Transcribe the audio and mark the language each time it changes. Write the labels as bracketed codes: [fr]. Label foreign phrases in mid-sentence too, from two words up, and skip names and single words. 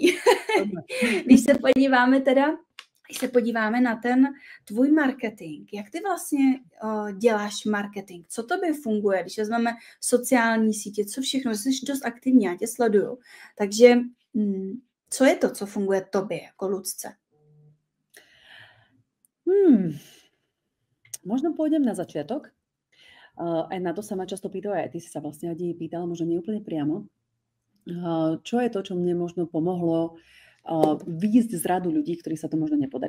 [cs] Když se podíváme na ten tvůj marketing, jak ty vlastně děláš marketing, co tobě funguje, když vezmeme sociální sítě, co všechno, jsi dost aktivní, já tě sleduju. Takže co je to, co funguje tobě jako Lucce? [sk] Možno pôjdem na začiatok. Aj na to sa ma často pýtajú, aj ty si sa vlastne pýtala, možno nie úplne priamo. Čo je to, čo mne možno pomohlo výjsť z radu ľudí, ktorí sa to možno nepodarí.